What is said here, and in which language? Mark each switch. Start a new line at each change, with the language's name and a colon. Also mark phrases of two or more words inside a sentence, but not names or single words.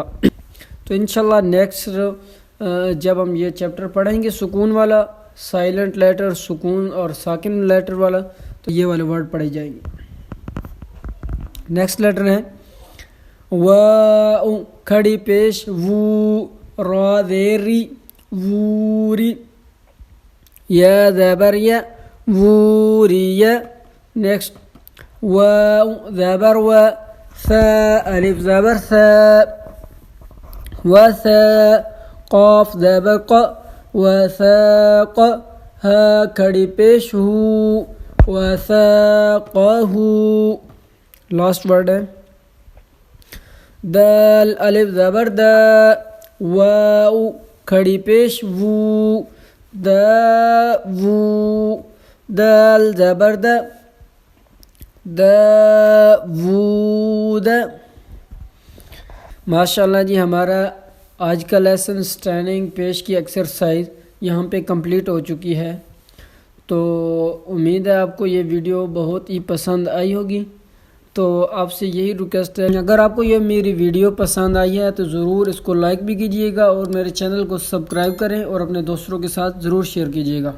Urdu: تو انشاءاللہ نیکسٹ جب ہم یہ چیپٹر پڑھیں گے سکون والا،
English: silent letter,
Urdu: سکون اور ساکن لیٹر والا، تو یہ والے ورڈ پڑھے جائیں گے.
English: next letter
Urdu: ہے واؤ کھڑی پیش وو را زیری ووری یا زبر یا ووریا. نیکسٹ واو زبر و ثا الف زبر ثا وثا قاف زبر ق وثاق. ہا کھڑی پیش ہو وثاقہ.
English: last word
Urdu: ہے دال الف زبر دا واو کھڑی پیش وو دا وو دال زبر دا دا وو دا. ماشاءاللہ جی ہمارا آج کا
English: lesson standing
Urdu: پیش کی ایکسرسائز یہاں پہ کمپلیٹ ہو چکی ہے. تو امید ہے آپ کو یہ ویڈیو بہت ہی پسند آئی ہوگی. تو آپ سے یہی ریکویسٹ ہے اگر آپ کو یہ میری ویڈیو پسند آئی ہے تو ضرور اس کو لائک بھی کیجیے گا اور میرے چینل کو سبسکرائب کریں اور اپنے دوستوں کے ساتھ ضرور شیئر کیجیے گا.